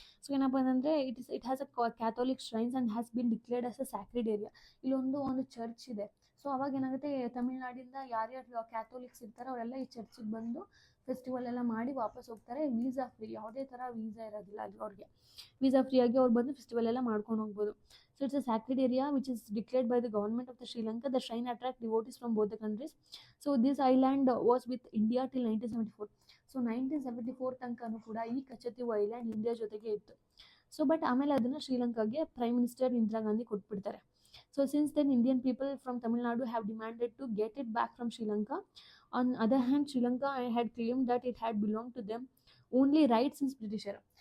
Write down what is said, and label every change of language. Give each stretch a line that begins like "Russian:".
English: so
Kannada: ಏನಪ್ಪ ಅಂತಂದರೆ
English: It has a Catholic shrines and has been declared as a sacred area.
Kannada: ಇಲ್ಲೊಂದು church ಇದೆ. So ಅವಾಗ ಏನಾಗುತ್ತೆ, ತಮಿಳ್ನಾಡಿಂದ ಯಾರ್ಯಾರು ಕ್ಯಾಥೋಲಿಕ್ಸ್ ಇರ್ತಾರೋ ಅವರೆಲ್ಲ ಈ ಚರ್ಚಿಗೆ ಬಂದು ಫೆಸ್ಟಿವಲ್ ಎಲ್ಲ ಮಾಡಿ ವಾಪಸ್ ಹೋಗ್ತಾರೆ. ವೀಸಾ ಫ್ರೀ, ಯಾವುದೇ ಥರ ವೀಸಾ ಇರೋದಿಲ್ಲ ಅಲ್ಲಿ ಅವ್ರಿಗೆ. ವೀಸಾ ಫ್ರೀಯಾಗಿ ಅವ್ರು ಬಂದು ಫೆಸ್ಟಿವಲ್ ಎಲ್ಲ ಮಾಡ್ಕೊಂಡು ಹೋಗ್ಬೋದು.
English: So it's a sacred area which is declared by the government of the Sri Lanka. The shrine attracts devotees from both the countries. So this island was with India till 1974.
Kannada: So 1974 ತನಕನೂ ಕೂಡ ಈ ಕಚತೀವು island India ಜೊತೆಗೆ ಇತ್ತು. So but ಆಮೇಲೆ ಅದನ್ನು ಶ್ರೀಲಂಕಾಗೆ prime minister Indira Gandhi ಕೊಟ್ಬಿಡ್ತಾರೆ.
English: So since then Indian people from Tamil Nadu have demanded to get it back from Sri Lanka. On other hand, Sri Lanka had claimed that it had belonged to them only right since British era.